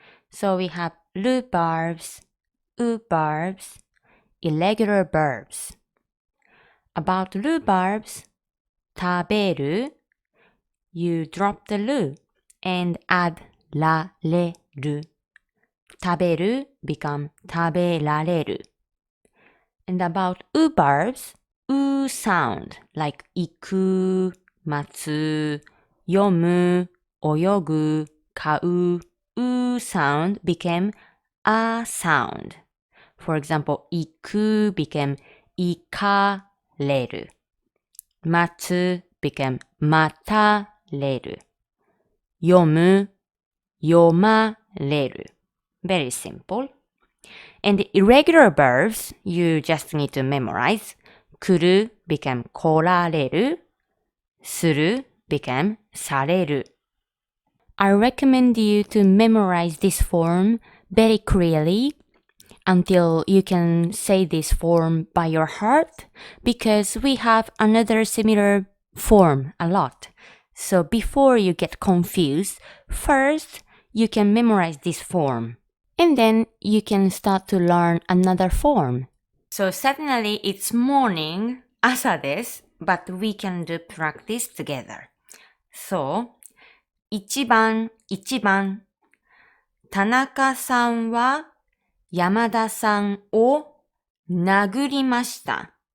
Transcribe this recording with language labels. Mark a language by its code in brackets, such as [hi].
[en] So we have ru verbs, u verbs, irregular verbs. About ru verbs, 食べる, you drop the ru and add られる. [ja] 食べる become 食べられる. [en] And about u verbs, u sound like 行く, 待つ, 読む, 泳ぐ, 買う, u sound became a sound. For example, 行く became 行かれる. [ja] 待つ became 待たれる. 読む 読まれる. [en] Very simple. And the irregular verbs, you just need to memorize. [ja] 来る became 来られる.する became される. [en] I recommend you to memorize this form very clearly until you can say this form by your heart because we have another similar form a lot. So before you get confused, first you can memorize this form and then you can start to learn another form. So suddenly it's morning, [ja] 朝です, [en] but we can do practice together. [ja] So 1番田中さんは山田さんを殴りました。